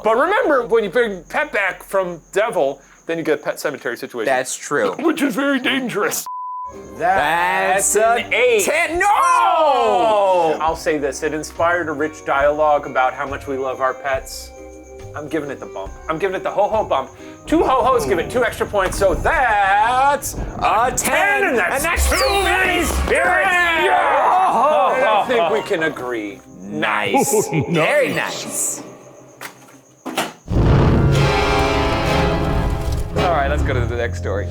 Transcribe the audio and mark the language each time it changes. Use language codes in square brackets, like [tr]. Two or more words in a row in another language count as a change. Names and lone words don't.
[en] But remember, when you bring pet back from devil, then you get a pet cemetery situation. That's true. Which is very dangerous. That's an 8. 10. No! I'll say this, it inspired a rich dialogue about how much we love our pets. I'm giving it the bump. I'm giving it the ho-ho bump. 2 ho-hos give it 2 extra points, so that's a 10, and that's too many spirits! Yeah! I think we can agree. Nice. Very nice. All right, let's go to the next story.